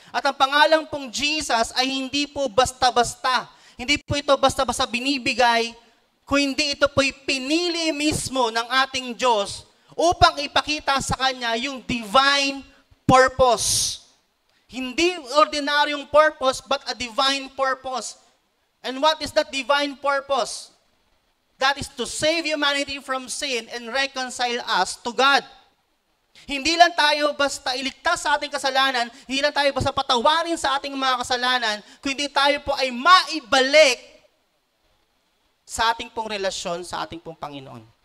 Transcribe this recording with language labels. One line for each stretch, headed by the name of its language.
Filipino: At ang pangalan pong Jesus ay hindi po basta-basta. Hindi po ito basta-basta binibigay, kung hindi ito po'y pinili mismo ng ating Diyos upang ipakita sa Kanya yung divine purpose. Hindi ordinaryong purpose, but a divine purpose.
English: And what is that divine purpose? That is to save humanity from sin and reconcile us to God.
Filipino: Hindi lang tayo basta iligtas sa ating kasalanan, hindi lang tayo basta patawarin sa ating mga kasalanan, kundi tayo po ay maibalik sa ating pong relasyon sa ating pong Panginoon.